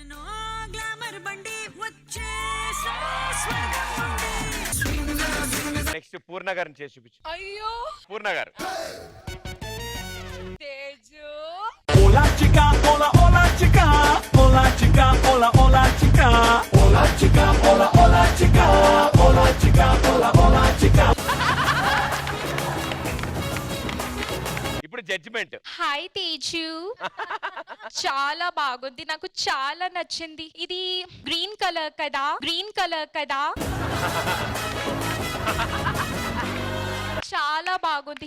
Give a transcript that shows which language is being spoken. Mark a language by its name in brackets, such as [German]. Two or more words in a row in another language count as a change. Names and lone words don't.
[Telugu] నెక్స్ట్ పూర్ణ గారిని చేసి చూపించు. అయ్యో పూర్ణ గారు. తేజు, [Spanish] Hola chica, hola chica, hola chica, hola chica, hola chica, hola chica, hola chica, hola chica. [Telugu] ఇప్పుడు జడ్జిమెంట్. హాయ్ తేజు, చాలా బాగుంది, నాకు చాలా నచ్చింది. ఇది [English] green color [Telugu] కదా? చాలా బాగుంది.